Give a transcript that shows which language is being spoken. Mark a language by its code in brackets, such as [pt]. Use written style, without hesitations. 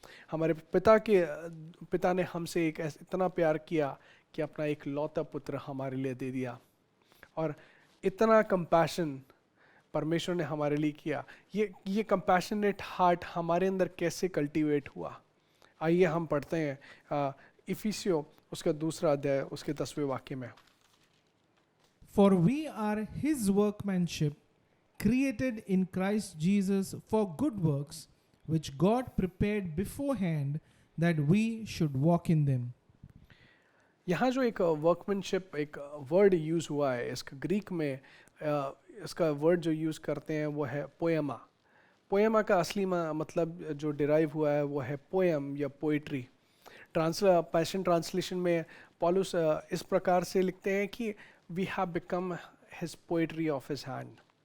[hi] हमारे पिता ने हमसे इतना प्यार किया कि अपना एक लौता पुत्र हमारे लिए दे दिया, और इतना कंपैशन परमेश्वर ने हमारे लिए किया। ये कंपैशनेट हार्ट हमारे अंदर कैसे कल्टीवेट हुआ? आइए हम पढ़ते हैं इफिसियों उसका 2 अध्याय उसके 10वें वाक्य में। [en] For we are his workmanship, created in Christ Jesus for good works, which God prepared beforehand that we should walk in them. [hi] यहाँ जो एक वर्कमैनशिप एक वर्ड यूज़ हुआ है, इसका ग्रीक में इसका वर्ड जो यूज़ करते हैं वो है पोएमा। पोएमा का असली मतलब जो डिराइव हुआ है वो है पोएम या पोइट्री। पैशन ट्रांसलेशन में पॉलुस इस प्रकार से लिखते हैं कि [en] We have become his poetry of his hand.